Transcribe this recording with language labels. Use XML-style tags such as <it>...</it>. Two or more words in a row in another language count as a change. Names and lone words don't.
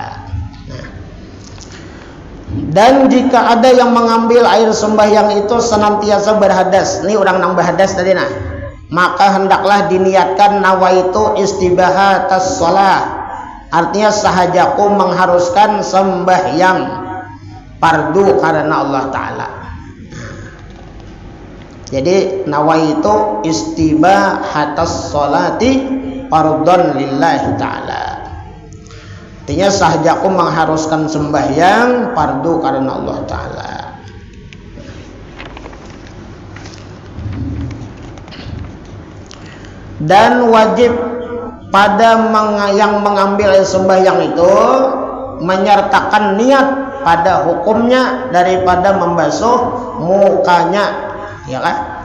<bjn>Nah, dan jika ada yang mengambil air sembahyang itu senantiasa berhadas, ini orang nang berhadas tadi nah, maka hendaklah diniatkan</bjn> <ar>نويت استباحة الصلاة,</ar> <bjn>artinya sahajaku mengharuskan sembahyang fardu karena</bjn> <ar>الله تعالى. Jadi نويت استباحة الصلاة فرضا لله تعالى,</ar> <bjn>artinya sahajaku mengharuskan sembahyang fardu karena</bjn> <ar>الله تعالى.</ar> <bjn>dan wajib pada yang mengambil air sembahyang itu menyertakan niat pada hukumnya daripada membasuh mukanya, ya kan?</bjn>